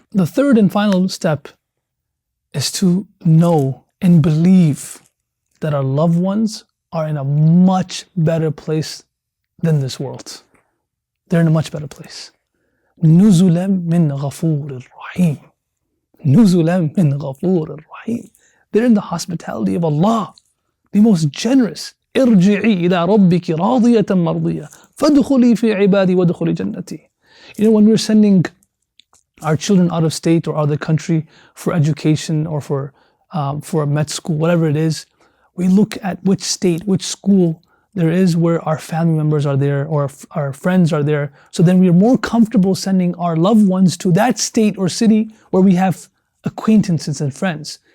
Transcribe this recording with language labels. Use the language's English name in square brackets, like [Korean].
[English] The third and final step is to know and believe that our loved ones are in a much better place than this world. They're in a much better place. [Arabic] نُزُلًا مِّن غَفُورٍ رَحِيمٍ. نُزُلًا مِّن غَفُورٍ رَحِيمٍ. [English] They're in the hospitality of Allah, the most generous. [Arabic] ارجعي إلى ربك راضية مرضية فادخلي في عبادي وادخلي جنتي. [English] You know, when we're sending our children out of state or out of the country for education or for a med school, whatever it is, we look at which state, which school there is where our family members are there or our friends are there. So then we are more comfortable sending our loved ones to that state or city where we have acquaintances and friends.